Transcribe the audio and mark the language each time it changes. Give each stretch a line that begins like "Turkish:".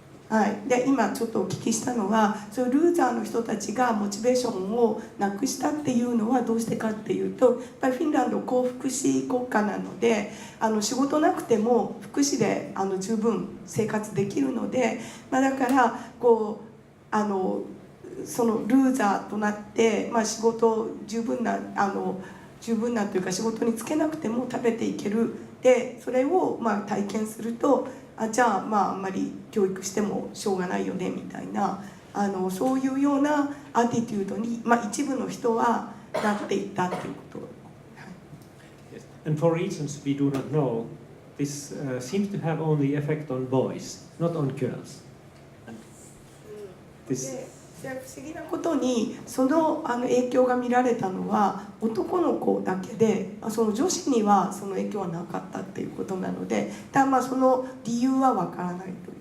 Japanese: はい、で今ちょっとお聞きしたのは、そういうルーザーの人たちがモチベーションをなくしたっていうのはどうしてかっていうと、やっぱりフィンランド高福祉国家なので、仕事なくても福祉で十分生活できるので、だからそのルーザーとなって、仕事十分なというか仕事に就けなくても食べていける。でそれを体験すると、じゃああんまり教育してもしょうがないよねみたいなそういうようなアティテュードに、一部の人はなっていったということ。
English: Yes. and for reasons we do not know, this seems to have only effect on boys, not on girls. And this.
Japanese: で不思議なことにその影響が見られたのは男の子だけで、その女子にはその影響はなかったっていうことなので、ただその理由はわからないという。